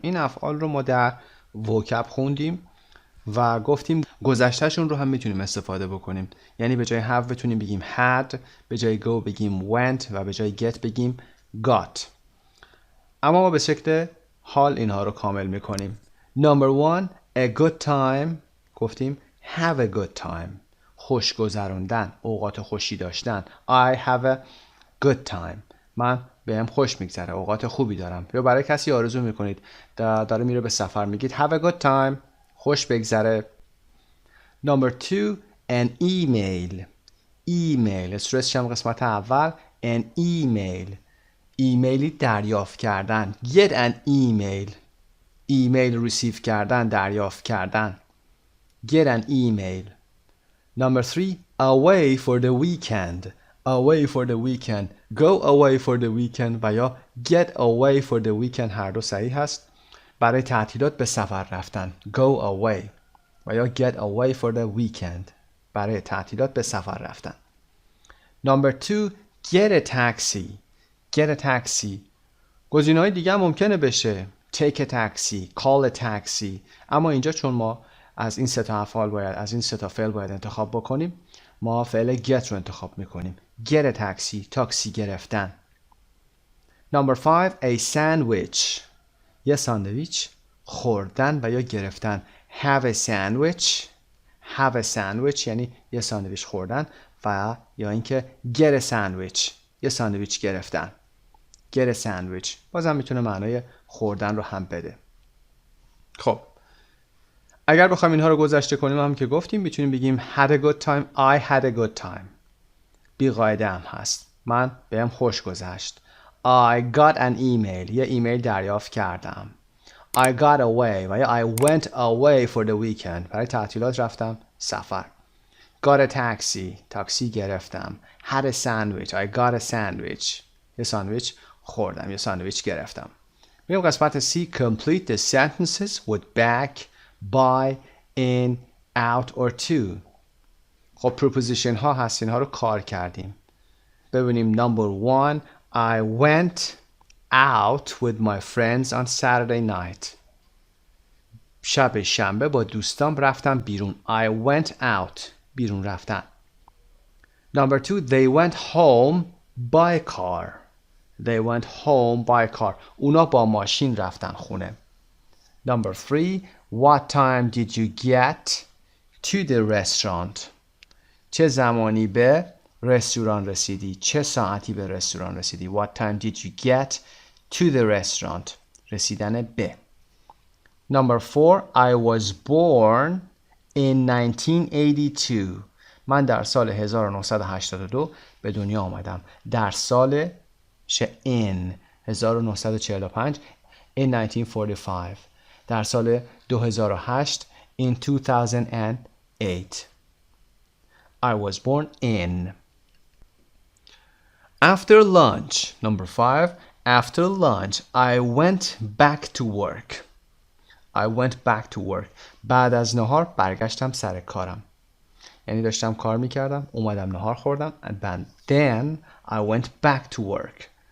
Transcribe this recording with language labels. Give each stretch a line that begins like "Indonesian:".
Persian: این افعال رو ما در vocab خوندیم و گفتیم گذشتهشون رو هم میتونیم استفاده بکنیم. یعنی به جای have بتونیم بگیم had، به جای go بگیم went و به جای get بگیم got. اما ما به شکل حال اینها رو کامل میکنیم.
English: Number 1. A good time.
Persian: گفتیم
English: have a good time.
Persian: خوش گذروندن، اوقات خوشی داشتن.
English: I have a good time.
Persian: من بهم خوش میگذره، اوقات خوبی دارم. یا برای کسی آرزو میکنید داره میره به سفر میگید
English: have a good time.
Persian: خوش بگذره.
English: Number 2. An email.
Persian: ایمیل استرسش هم قسمت اول.
English: An email.
Persian: ایمیلی دریافت کردن.
English: Get an email.
Persian: ایمیل ریسیو کردن، دریافت کردن.
English: get an email. Number 3, away for the weekend. Away for the weekend. Go away for the weekend و یا get away for the weekend
Persian: هر دو صحیح هست. برای تعطیلات به سفر رفتن.
English: Go away و یا get away for the weekend.
Persian: برای تعطیلات به سفر رفتن.
English: Number 2, get a taxi. Get a taxi.
Persian: گزینه‌های دیگه هم ممکنه بشه.
English: Take a taxi, call a taxi.
Persian: اما اینجا چون ما از این سه تا افعال باید از این سه تا فعل باید انتخاب بکنیم، ما فعل get رو انتخاب میکنیم.
English: Get a taxi،
Persian: تاکسی گرفتن.
English: Number 5, a sandwich.
Persian: یه ساندویچ خوردن و یا گرفتن.
English: Have a sandwich. Have a sandwich
Persian: یعنی یه ساندویچ خوردن و یا اینکه
English: get a sandwich
Persian: یه ساندویچ گرفتن.
English: Get a sandwich
Persian: بازم میتونه معنای خوردن رو هم بده. خب اگر بخوایم اینها رو گذشته کنیم هم که گفتیم میتونیم بگیم
English: had a good time. I had a good time.
Persian: بی قاعده هم هست. من بهم خوش گذشت.
English: I got an email.
Persian: یه ایمیل دریافت کردم.
English: I got away و یا I went away for the weekend.
Persian: برای تعطیلات رفتم سفر.
English: Got a taxi.
Persian: تاکسی گرفتم.
English: Had a sandwich. I got a sandwich.
Persian: یه ساندویچ خوردم. یه ساندویچ گرفتم. میریم قسمت C.
English: Complete the sentences with back, by, in, out or to.
Persian: خب preposition ها هست. اینها رو کار کردیم. ببینیم number 1.
English: I went out with my friends on Saturday night.
Persian: شب شنبه با دوستام رفتم بیرون.
English: I went out.
Persian: بیرون رفتن.
English: Number 2. They went home by car. They went home by car.
Persian: اونا با ماشین رفتن خونه.
English: Number 3. What time did you get to the restaurant?
Persian: چه زمانی به رستوران رسیدی؟ چه ساعتی به رستوران رسیدی؟
English: What time did you get to the restaurant?
Persian: رسیدن به.
English: Number 4. I was born in 1982.
Persian: من در سال 1982 به دنیا آمدم. در سال
English: in 1945 in 1945 در سال 2008 in 2008 I was born in. After lunch, number 5, after lunch I went back to work. I went back to work.
Persian: بعد از نهار برگشتم سر کارم. یعنی داشتم کار میکردم، اومدم نهار خوردم
English: and then I went back to work.